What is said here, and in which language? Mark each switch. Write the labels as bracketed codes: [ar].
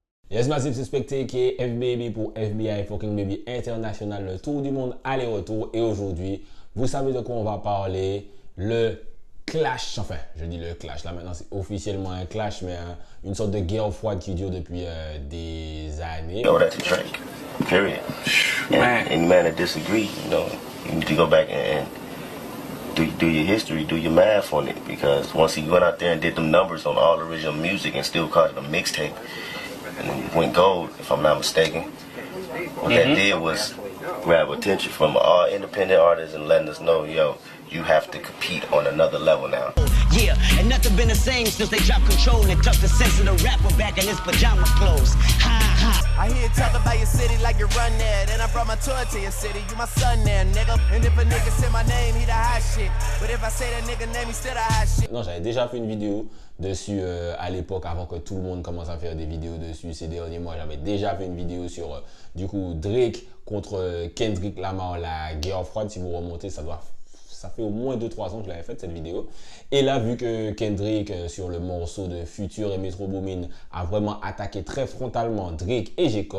[fr] Yes, Massive Suspecté qui est FBB pour FBI Fucking Baby International, le tour du monde aller-retour. Et aujourd'hui, vous savez de quoi on va parler, le clash, enfin, je dis le clash, là maintenant c'est officiellement un clash, mais une sorte de guerre froide qui dure depuis des années. [en] No, that's a drink. Period. And any man that disagree, you know, you need to go back and do your history, do your math on it, because once he went out there and did them numbers on all original music and still called it a mixtape, and then went gold, if I'm not mistaken. What that did was grab attention from all independent artists and letting us know, yo, you have to compete on another level now. Yeah, and nothing been the same since they dropped control and tucked the sense of the rapper back in his pajama clothes. Ha ha. I hear you talk about your city like you run there. Then I brought my tour to your city. You my son there, nigga. And if a nigga say my name, he the hot shit. But if I say that nigga name, he still the hot shit. [fr] Non, j'avais déjà fait une vidéo dessus à l'époque, avant que tout le monde commence à faire des vidéos dessus ces derniers mois. J'avais déjà fait une vidéo sur, du coup, Drake contre Kendrick Lamar, la guerre froide. Si vous remontez, ça fait au moins 2-3 ans que je l'avais fait cette vidéo. Et là, vu que Kendrick, sur le morceau de Future et Metro Boomin, a vraiment attaqué très frontalement Drake et J.